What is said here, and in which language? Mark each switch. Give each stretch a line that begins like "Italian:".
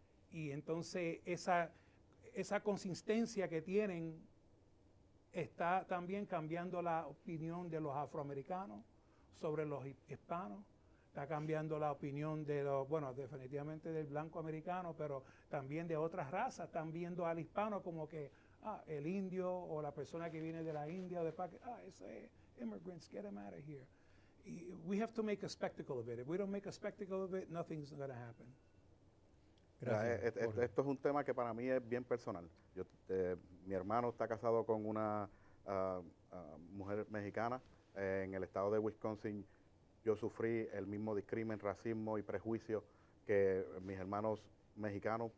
Spanish: Y entonces esa consistencia que tienen está también cambiando la opinión de los afroamericanos sobre los hispanos, está cambiando la opinión de los, bueno, definitivamente del blanco americano, pero también de otras razas. Están viendo al hispano como que, el indio o la persona que viene de la India o de Pakistán, ese
English: immigrants, get them out of here. We have to make a spectacle of it. If we don't make a spectacle of it, nothing's going to happen.
Spanish: Gracias. Esto es un tema que para mí es bien personal. Mi hermano está casado con una mujer mexicana. En el estado de Wisconsin yo sufrí el mismo discrimen, racismo y prejuicio que mis hermanos mexicanos.